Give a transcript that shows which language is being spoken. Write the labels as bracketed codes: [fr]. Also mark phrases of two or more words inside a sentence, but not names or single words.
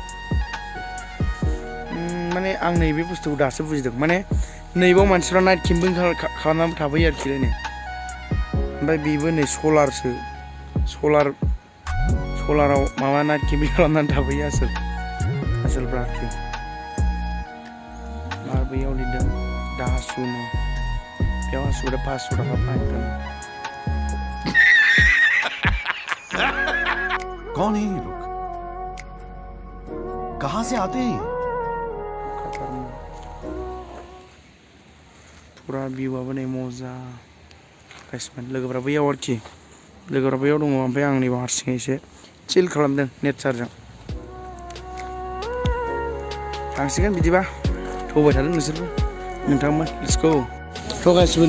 [brx] माने आं नैबे बुस्थुखौ दासो बुजिदों माने नैबाव मानसिफ्रा [en] night camping [brx] खालामनानै थाफैयो आरोखि नै ओमफ्राय बेबो नै सलारसो सलाराव माबा [en] night camping [brx] खालामनानै थाफैयो आसोलफ्रा आरोखि आरो बैयाव लिरदों दा सुनो बेयाव आसुदा 500 थाखा फाइन [hi] कौन है ये लोग कहाँ से आते हैं [brx] पुरा भिउआबो नै मजा गाइसमोन लोगोफ्रा बैयाव आरोखि लोगोफ्रा बैयाव दङ ओमफ्राय आं नैबाव हारसिङै एसे चिल खालामदों नेचारजों थांसिगोन बिदिबा थौबाय थादों नोंसोरबो नोंथांमोन [en] let's go [brx] थ' गाइसमोन बेयावहाय